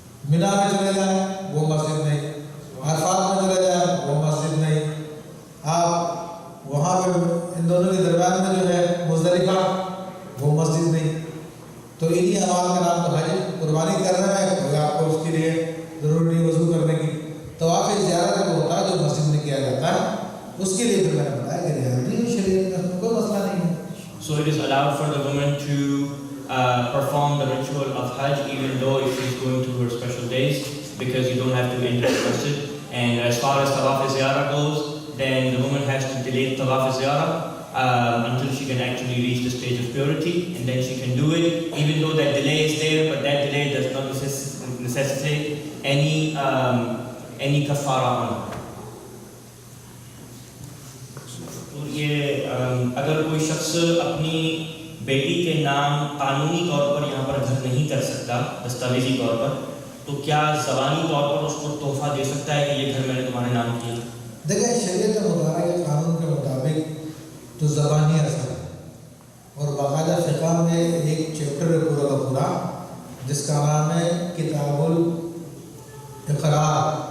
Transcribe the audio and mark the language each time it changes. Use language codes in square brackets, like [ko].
[ur] مینا میں چلے جائیں وہ مسجد نہیں, عرفات میں چلے جائیں وہ مسجد نہیں, آپ وہاں پہ ان دونوں کے درمیان میں جو ہے مزدلفہ وہ مسجد نہیں. تو انہی اعمال کا نام تو حج. قربانی کرنا ہے کوئی آپ کو اس کے لیے ضرور نہیں وضو کرنے کی. طواف زیارت وہ ہوتا ہے جو مسجد میں کیا جاتا ہے, اس کے لیے میں نے بتایا کہ رعایت شریعت میں کوئی مسئلہ نہیں ہے. [en] So it is allowed for the woman to perform the ritual of Hajj even though if she is going to her special days, because you don't have to enter the masjid. And as far as Tawaf Ziyarah goes, then the woman has to delay Tawaf Ziyarah until she can actually reach the stage of purity, and then she can do it, even though that delay is there, but that delay does not necessitate any kafara on her. [ur] یہ اگر کوئی شخص اپنی بیٹی کے نام قانونی طور پر یہاں پر گھر نہیں کر سکتا دستاویزی طور پر, تو کیا زبانی طور پر اس کو تحفہ دے سکتا ہے کہ یہ گھر میں نے تمہارے نام کیا؟ دیکھیں شریعت مطالعہ کے قانون کے مطابق تو زبانی اثر ہے, اور باقاعدہ فقہ میں ایک چیپٹر ہے پورا کا پورا جس کا نام ہے کتاب الاقرار.